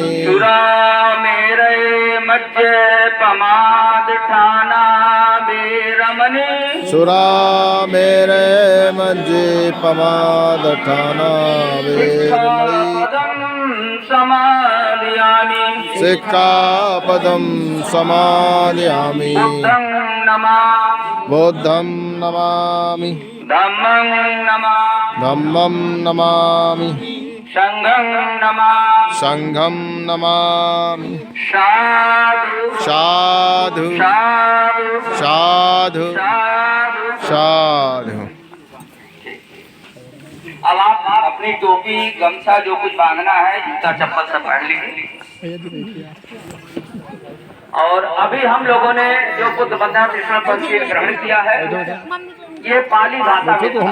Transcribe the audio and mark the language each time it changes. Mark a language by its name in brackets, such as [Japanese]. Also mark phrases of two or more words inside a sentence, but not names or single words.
[Pali] सुरामेरे मध्य पमादठाना वेरमणि सुरामेरे मज्जे पमादठाना वैरमणि पदं समादयामि सिक्खापदं समादयामि बुद्धं नमामि बुद्धं नमामि धम्मं नमामि धम्मं नमामि संघं नमामि संघं नमामि साधु साधु साधु साधु साधु। साधु। [Hindi] अब आप अपनी टोपी गमछा जो कुछ बांधना है जूता चप्पल सब पहन लीजिए। और अभी हम लोगों ने जो बुद्ध बंधा कृष्ण पंथी ग्रहण किया है ये पाली भाषा में था।